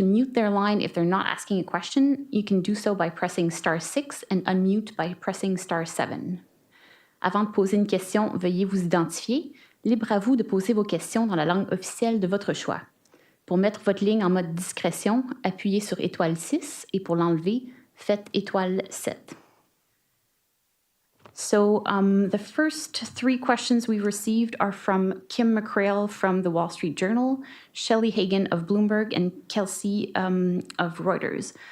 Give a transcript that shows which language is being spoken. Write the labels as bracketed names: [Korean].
[English] To mute their line if they're not asking a question, you can do so by pressing *6 and unmute by pressing *7. [French] Avant de poser une question, veuillez vous identifier. Libre à vous de poser vos questions dans la langue officielle de votre choix. Pour mettre votre ligne en mode discrétion, appuyez sur *6 et pour l'enlever, faites *7. [English] So the first 3 questions we received are from Kim McCrail from the Wall Street Journal, Shelley Hagan of Bloomberg, and Kelsey of Reuters.